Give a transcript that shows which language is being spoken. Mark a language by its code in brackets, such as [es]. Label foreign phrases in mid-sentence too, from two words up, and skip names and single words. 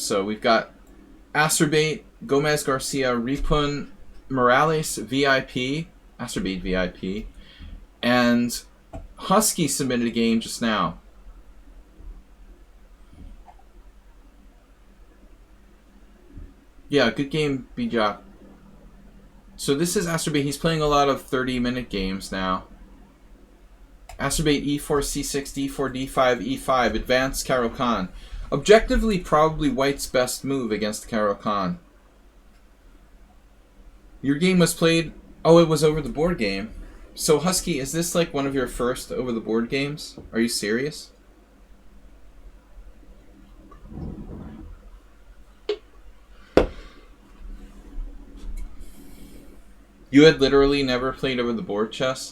[en] So we've got Astrobait, Gomez Garcia, Ripun, Morales, VIP, Astrobait VIP, and Husky submitted a game just now. Yeah, good game, Bijak. So this is Astrobait. He's playing a lot of 30-minute games now. Astrobait e4, c6, d4, d5, e5. Advanced Caro-Kann. Objectively, probably white's best move against Caro-Kann. Your game was played... Oh, it was over the board game. So, Husky, is this like one of your first over the board games? Are you serious? You had literally never played over the board chess?